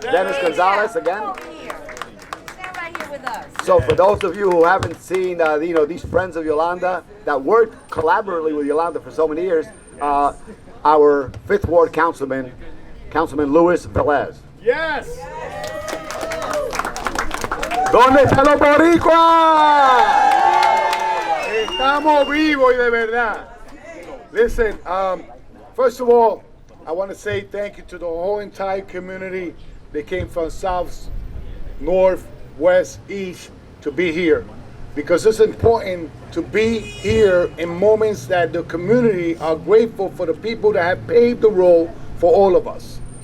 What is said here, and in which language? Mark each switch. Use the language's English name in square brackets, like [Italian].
[English] Dennis Gonzalez again. Stand right here with us. So for those of you who haven't seen, these friends of Yolanda that worked collaboratively with Yolanda for so many years, our 5th Ward Councilman Luis Velez. Yes. [Spanish] ¿Dónde están los boricuas? Estamos vivos y de verdad. [English] Listen, first of all, I want to say thank you to the whole entire community. They came from south, north, west, east to be here. because it's important to be here in moments that the community are grateful for the people that have paved the road for all of us.